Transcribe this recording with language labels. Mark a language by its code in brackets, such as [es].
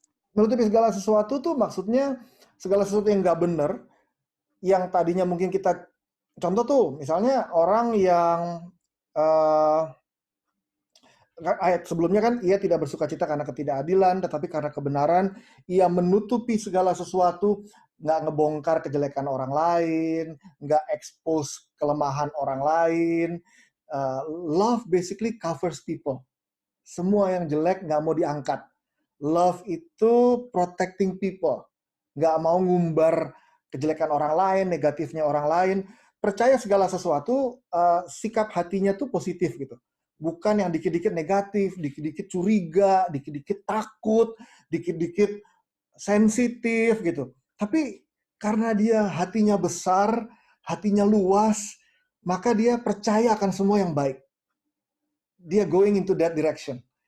[id] Menutupi segala sesuatu tuh maksudnya segala sesuatu yang nggak benar, yang tadinya mungkin kita, contoh tuh misalnya orang yang ayat sebelumnya kan ia tidak bersukacita karena ketidakadilan, tetapi karena kebenaran ia menutupi segala sesuatu, nggak ngebongkar kejelekan orang lain, nggak expose kelemahan orang lain. [en] Love basically covers people. [id] Semua yang jelek nggak mau diangkat. Love itu [en] protecting people, [id] nggak mau ngumbar kejelekan orang lain, negatifnya orang lain. Percaya segala sesuatu, sikap hatinya tuh positif gitu. Bukan yang dikit-dikit negatif, dikit-dikit curiga, dikit-dikit takut, dikit-dikit sensitif gitu. Tapi karena dia hatinya besar, hatinya luas, maka dia percaya akan semua yang baik. [en] Dia going into that direction.